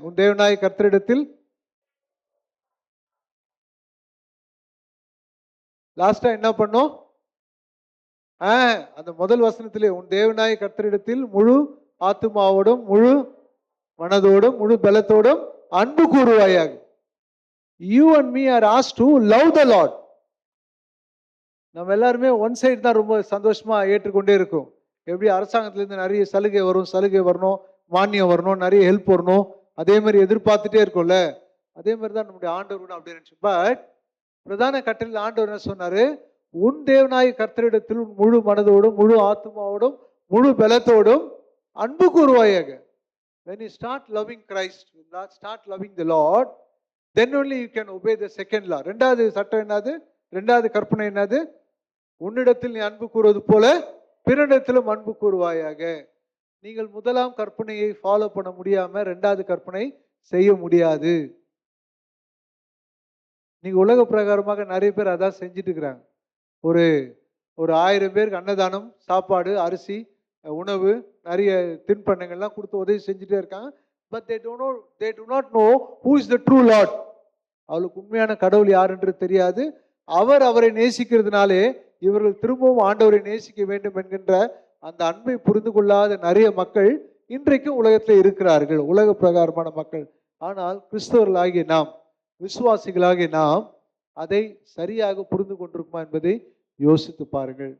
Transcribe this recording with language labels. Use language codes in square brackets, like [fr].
[ta] உன் தேவனாகிய கர்த்தரிடத்தில், லாஸ்டா என்ன பண்ணும்? அந்த முதல் வசனத்திலே உன் தேவனாகிய கர்த்தரிடத்தில் முழு ஆத்துமாவோடும் முழு மனதோடும் முழு பலத்தோடும் அன்பு கூறுவாயாக. [en] You and me are asked to love the Lord. [ta] நம்ம எல்லாருமே ஒன் சைடு தான் ரொம்ப சந்தோஷமா ஏற்றுக்கொண்டே இருக்கும். எப்படி அரசாங்கத்திலேருந்து நிறைய சலுகை வரணும், மானியம் வரணும், நிறைய ஹெல்ப் வரணும், அதே மாதிரி எதிர்பார்த்துட்டே இருக்கும்ல. அதே மாதிரி தான் நம்முடைய ஆண்டவர் கூட அப்படி இருந்துச்சு. பட் பிரதான கட்டளையில் ஆண்டவர் என்ன சொன்னாரு? உன் தேவனாகிய கர்த்தரிடத்தில் முழு மனதோடும் முழு ஆத்மாவோடும் முழு பலத்தோடும் அன்பு கூறுவாயாக. [en] When you start loving Christ, when you start loving the Lord, then only you can obey the second law. [ta] ரெண்டாவது சட்டம் என்னது? ரெண்டாவது கற்பனை என்னது? உன்னிடத்தில் நீ அன்பு கூறுவது போல பிறனிடத்திலும் அன்பு கூறுவாயாக. நீங்கள் முதலாம் கற்பனையை ஃபாலோ பண்ண முடியாம ரெண்டாவது கற்பனை செய்ய முடியாது. நீங்க உலக பிரகாரமாக நிறைய பேர் அதான் செஞ்சுட்டு இருக்கிறாங்க. ஒரு 1000 பேருக்கு அன்னதானம், சாப்பாடு, அரிசி, உணவு, நிறைய தின்பண்டங்கள்லாம் கொடுத்து உதவி செஞ்சுட்டே இருக்காங்க. [en] But they do not know who is the true Lord. [ta] அவளுக்கு உண்மையான கடவுள் யார் என்று தெரியாது. அவரை நேசிக்கிறதுனாலே இவர்கள் திரும்பவும் ஆண்டவரை நேசிக்க வேண்டும் என்கின்ற அந்த அன்பை புரிந்து கொள்ளாத நிறைய மக்கள் இன்றைக்கும் உலகத்தில் இருக்கிறார்கள், உலக பிரகாரமான மக்கள். ஆனால் கிறிஸ்தவர்களாகிய நாம், விசுவாசிகளாகிய நாம் அதை சரியாக புரிந்து கொண்டிருக்குமா என்பதை யோசித்து பாருங்கள்.